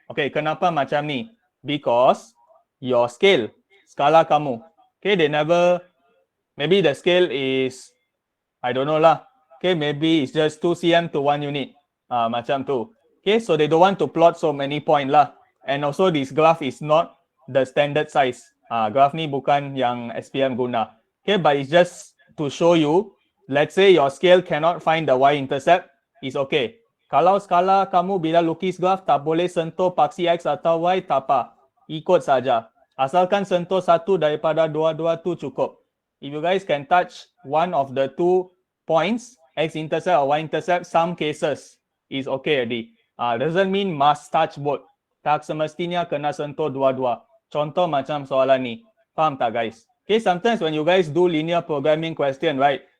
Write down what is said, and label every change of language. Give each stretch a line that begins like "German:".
Malay: Okay, kenapa macam ni?
English: Because your scale,
Malay: skala kamu.
English: Okay, they never, maybe the scale is, I don't know lah. Okay, maybe it's just 2 cm to 1 unit.
Malay: Macam tu.
English: Okay, so they don't want to plot so many point lah. And also this graph is not the standard size.
Malay: Graph ni bukan yang SPM guna.
English: Okay, but it's just to show you, let's say your scale cannot find the y-intercept, it's okay.
Malay: Kalau skala kamu bila lukis graph tak boleh sentuh paksi X atau Y, tak apa. Ikut saja. Asalkan sentuh satu daripada dua-dua tu cukup.
English: If you guys can touch one of the 2 points, X-intercept or Y-intercept, some cases is okay already. Doesn't mean must touch both.
Malay: Tak semestinya kena sentuh dua-dua. Contoh macam soalan ni. Faham tak
English: guys? Okay, sometimes when you guys do linear programming question, right?